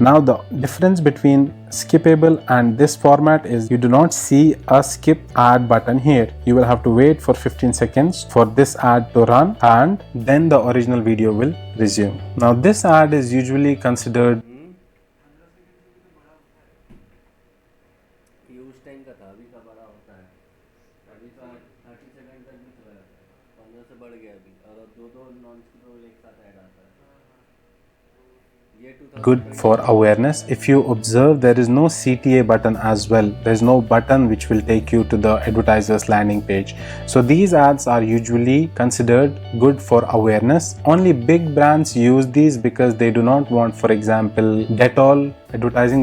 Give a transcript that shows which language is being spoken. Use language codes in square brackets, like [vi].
[en] Now the difference between skippable and this format is you do not see a skip ad button here. You will have to wait for 15 seconds for this ad to run and then the original video will resume. Now this ad is usually considered [hi] use time का था, अभी का बड़ा होता है। अभी तो 30 second तक भी चला जाता है, 15 से बढ़ गया अभी, और दो नॉन स्किप एक साथ ऐड आता है। [en] year 2000 good for awareness. If you observe, there is no CTA button as well. There is no button which will take you to the advertiser's landing page. So these ads are usually considered good for awareness. Only big brands use these because they do not want, for example, Dettol advertising.